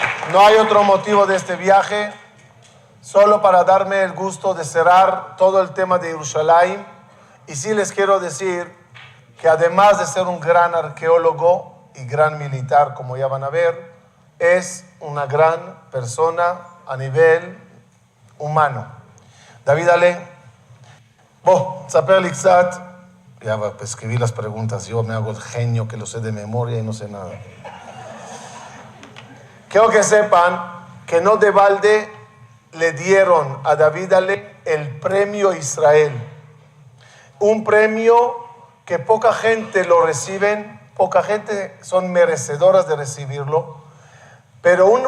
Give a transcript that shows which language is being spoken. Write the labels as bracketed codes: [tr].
[es] No hay otro motivo de este viaje, solo para darme el gusto de cerrar todo el tema de Jerusalén. Y sí les quiero decir que además de ser un gran arqueólogo y gran militar, como ya van a ver, es una gran persona a nivel humano. David Ale, [he] תספר לי קצת. [es] Ya escribí las preguntas, yo me hago el genio que lo sé de memoria y no sé nada. Quiero que sepan que no de balde le dieron a David Ale el premio Israel. Un premio que poca gente lo reciben, poca gente son merecedoras de recibirlo, pero